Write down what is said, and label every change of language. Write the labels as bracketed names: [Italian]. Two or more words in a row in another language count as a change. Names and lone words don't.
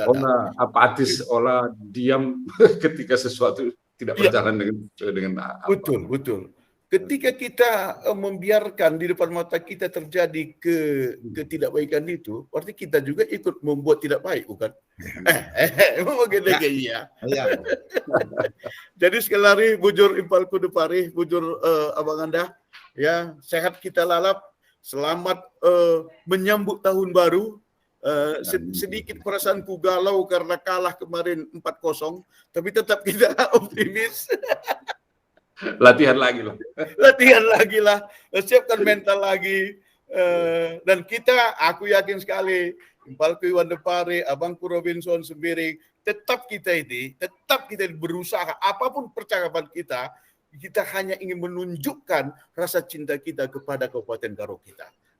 [Indonesian] Olah apatis, olah diam ketika sesuatu tidak berjalan dengan betul. Ketika kita membiarkan di depan mata kita terjadi ketidakbaikan itu, berarti kita juga ikut membuat tidak baik, bukan? Iya. Jadi sekali lagi [Batak Karo] bujur impalku [Indonesian] de Pari, bujur abang anda, ya sehat kita lalap, selamat menyambut tahun baru. Sedikit perasaanku galau karena kalah kemarin 4-0, tapi tetap kita optimis. Latihan lagi lah, siapkan mental lagi, dan aku yakin sekali, Impalku Iwan de Pari, Abangku Robinson Sembiring, tetap kita berusaha, apapun percakapan kita hanya ingin menunjukkan rasa cinta kita kepada Kabupaten Karo kita.